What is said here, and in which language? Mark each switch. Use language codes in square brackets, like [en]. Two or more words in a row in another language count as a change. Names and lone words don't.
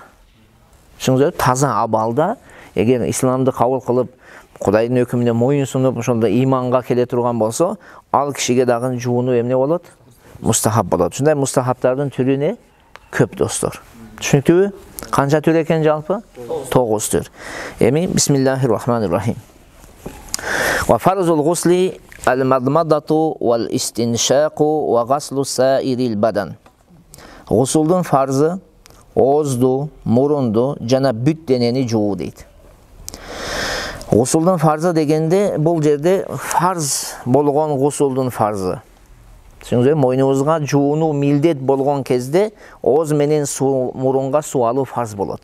[ky] Түшүңүздөр, таза абалда эгер исламды кабыл кылып, Кудайдын өкүмүнө моюн сунуп, ошондо иманга келе турган болсо, ал кишиге дагы жуунуу эмне болот? Мустахап болот. Ушундай мустахаптардын түрү не? Көп достор. Түшүнүктүбү? Канча түр экен жалпы? 9 түр. Эми бисмиллахиррахманиррахим. [ar] وفرض الغسل المضمضة والاستنشاق وغسل سائر البدن. [ky] Гусулдун фарзы оозду, мурунду жана бүт денени жуу дейт. Гусулдун фарзы дегенде бул жерде фарз болгон гусулдун фарзы. Түшүңүздөр, мойнубузга жуунуу милдет болгон кезде ооз менен мурунга суу алуу фарз болот.